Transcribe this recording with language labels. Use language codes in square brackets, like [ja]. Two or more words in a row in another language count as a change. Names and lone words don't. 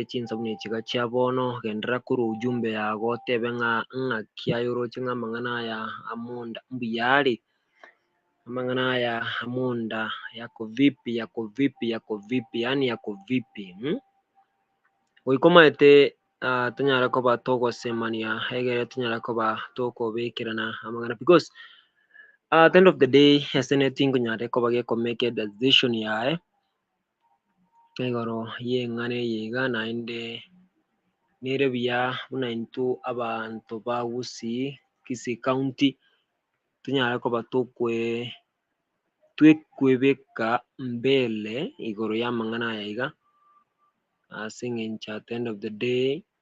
[guz] chinsa buna echiga chia bono gendera kuru ujumbe yago tebe ng'akia yoroche ng'amang'ana aya amonda mbuyari amang'ana aya amonda [sw] yako vipi yani yako vipi [guz] oikomaete tonyara koba togosemania egere tonyara koba tokobekirana amang'ana [en] because at the end of the day [guz] Senate ngonyare koba [en] make a decision [guz] yae egoro yeng'ane yiga naende nere buya buna into abantu ba Kisii County tonyara koba twekwebeka mbele igoro ya mang'ana aya iga asing'encha [en] at the end of the day